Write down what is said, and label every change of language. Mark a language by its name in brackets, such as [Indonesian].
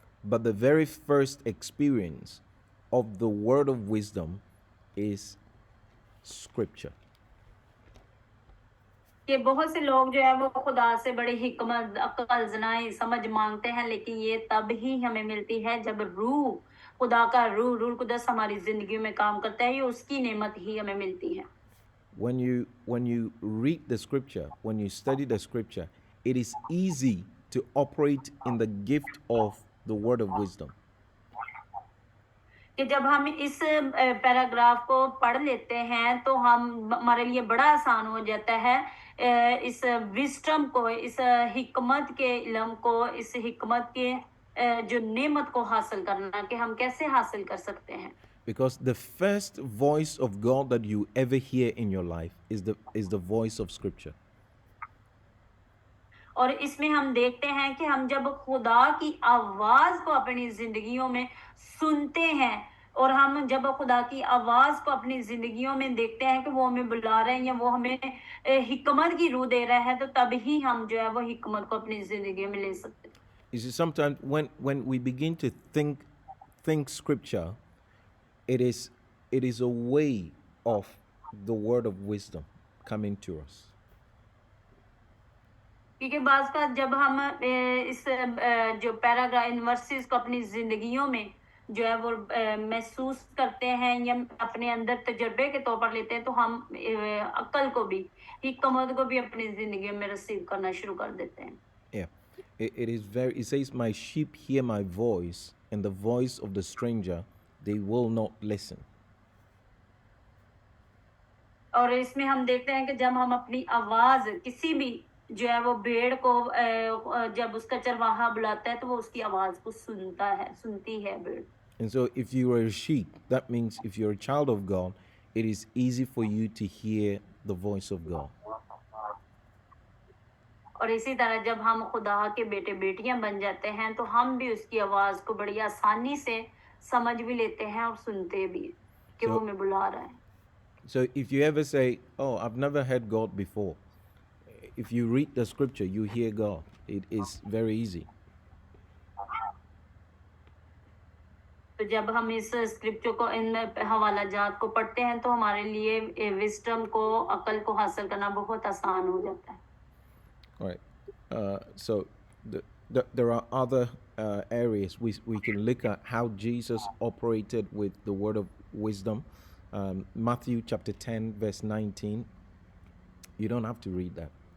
[English] But the very first experience of the word of wisdom is scripture. [Hindi] कि बहुत से लोग जो है वो खुदा से बड़ी हिकमत, अक्ल, ज़नाई, समझ मांगते हैं, लेकिन ये तब ही हमें मिलती है जब रूह, खुदा का रूह कुदस हमारी जिंदगी में काम करता है, ये उसकी नेमत ही हमें मिलती है. [English] When you read the scripture, when you study the scripture, it is easy to operate in the gift of the word of wisdom. [Hindi] कि जब हम इस पैराग्राफ को पढ़ लेते हैं तो हमारे लिए बड़ा आसान हो जाता है इस विस्डम को, इस हिकमत के इल्म को, इस हिकमत के जो नेमत को हासिल करना, कि हम कैसे हासिल कर सकते हैं. [English] Because the first voice of God that you ever hear in your life is the voice of scripture. [Hindi] और इसमें हम देखते हैं कि हम जब खुदा की आवाज को अपनी जिंदगियों में सुनते हैं और हम जब खुदा की आवाज को अपनी जिंदगियों में देखते हैं कि वो हमें बुला रहे हैं या वो हमें हिकमत की रूह दे रहा है, तो तभी हम जो है वो हिकमत को अपनी जिंदगी में ले सकते हैं. [English] You see, sometimes when we begin to think scripture, it is a way of the word of wisdom coming to us. [Hindi] क्योंकि बाज का जब हम इस जो पैराग्राफ इन वर्सेस को अपनी जिंदगियों में जो है वो महसूस करते हैं या अपने अंदर तजुर्बे के तौर पर लेते हैं, तो हम अक्ल को भी, हिकमत को भी अपनी जिंदगी में रिसीव करना शुरू कर देते हैं. [English] Yeah. It says, my sheep hear my voice, and the voice of the stranger they will not listen. [Hindi] और इसमें हम देखते हैं कि जब हम अपनी आवाज किसी भी जो है वो भेड़ को जब उसका चरवाहा बुलाता है तो वो उसकी आवाज को सुनती है भेड़. [English] And so if you are a sheep, that means if you're a child of God, it is easy for you to hear the voice of God. [Hindi] और इसी तरह जब हम खुदा के बेटे बेटियां बन जाते हैं तो हम भी उसकी आवाज को बड़ी आसानी से समझ भी लेते हैं और सुनते भी कि वो हमें बुला रहा है. [English] So if you ever say, oh, I've never heard God before, if you read the scripture, you hear God. It is very easy. [Hindi] तो जब हम इस स्क्रिप्चर को, इन हवाला जात को पढ़ते हैं तो हमारे लिए विजडम को, अकल को हासिल करना बहुत आसान हो जाता है. [English] All right. So there are other areas we can look at how Jesus operated with the word of wisdom. Matthew chapter 10 verse 19. You don't have to read that.